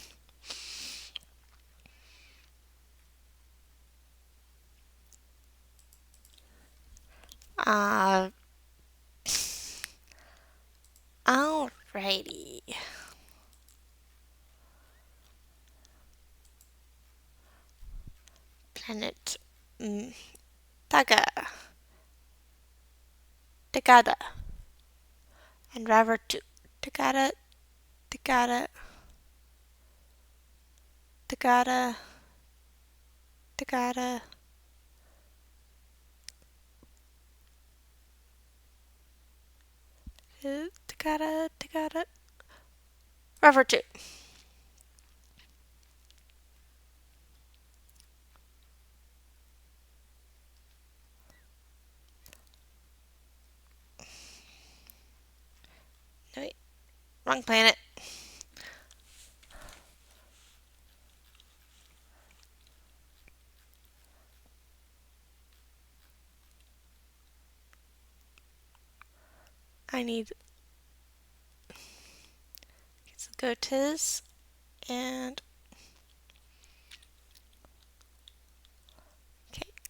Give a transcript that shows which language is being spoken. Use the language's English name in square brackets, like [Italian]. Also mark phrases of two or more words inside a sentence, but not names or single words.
[English] Uh, Alrighty. Planet Taga. Tagada. And Raver 2. Tagada. Tagada. Tagada. Tagada. Tagada. Tagada. Raver 2. No, wait. Wrong planet. I need some goatees and okay.